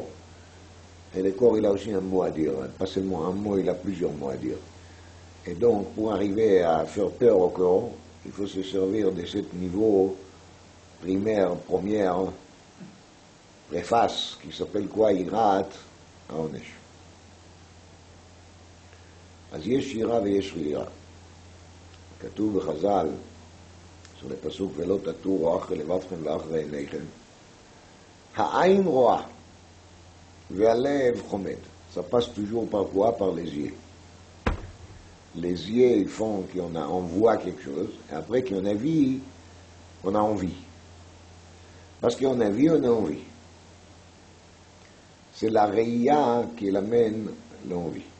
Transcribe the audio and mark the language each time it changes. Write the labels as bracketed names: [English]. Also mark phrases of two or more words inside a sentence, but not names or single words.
[French] Et le corps, il a aussi un mot à dire. Pas seulement un mot, il a plusieurs mots à dire. Et donc, pour arriver à faire peur au corps, il faut se servir de ce niveau primaire, première, préface, qui s'appelle quoi? [Hebrew] יראת העונש. אז יש שירה ויש רירה. כתוב בחז"ל, [French] sur le pasuk [Hebrew] ולא תטורו אחרי לבבכם ואחרי עיניכם, העין רואה והלב חומד. [French] Ça passe toujours par quoi? Par les yeux. Les yeux ils font on voit quelque chose, et après qu'on a vu, on a envie. Parce qu'on a vu, on a envie. C'est la réia qui l'amène l'envie.